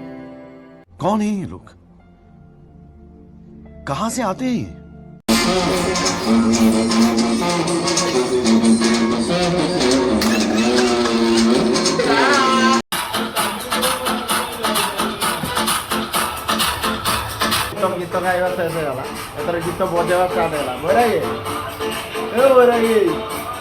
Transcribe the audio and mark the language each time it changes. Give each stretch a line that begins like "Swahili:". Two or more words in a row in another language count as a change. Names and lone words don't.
Hindi: कौन है ये लोग? कहां से आते हैं ये?
Odia: ଗୀତ ଗାଇବା ଶେଷ ହୋ ଗଲା ଏତର ଗୀତ ବଜେବା ଷ୍ଟାର୍ଟ ହେଲା ବୈରାଗୀ ଏ ବୈରାଗୀ